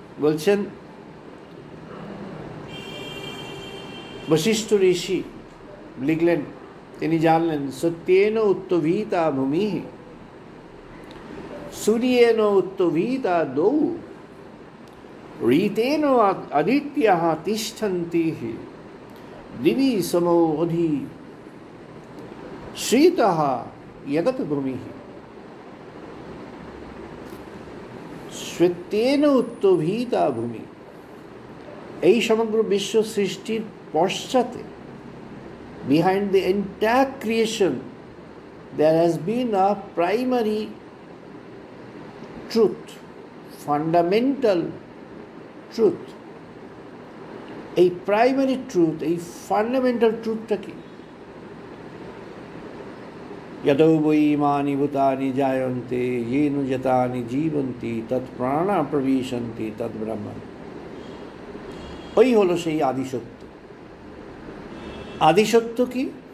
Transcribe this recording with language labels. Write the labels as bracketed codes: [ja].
[bn] বলছেন বশিষ্ঠ ঋষি লিখলেন, তিনি জানলেন [sa] সত্যেন উত্তভীতা ভূমি সূর্যেন উত্তভীতা দৌ ঋতেন আদিত্যঃ তিষ্ঠন্তি দিবি সমো অধি শ্রীতঃ জগৎ ভূমি। সত্যেন উত্তভীতা ভূমি, [bn] এই সমগ্র বিশ্ব সৃষ্টির পশ্চাতে, [en] behind the entire creation, there has been a primary truth, fundamental truth. [bn] এই প্রাইমারি ট্রুথ, এই ফান্ডামেন্টাল ট্রুথটা কি? [sa] যতো বৈ ইমানি ভূতানি জায়ন্তে येन যতানি জীবন্তি তৎ প্রাণা প্রবিশন্তি তৎ ব্রহ্ম। [bn] ওই হলো সেই আদিসত্য। আদিসত্য কি?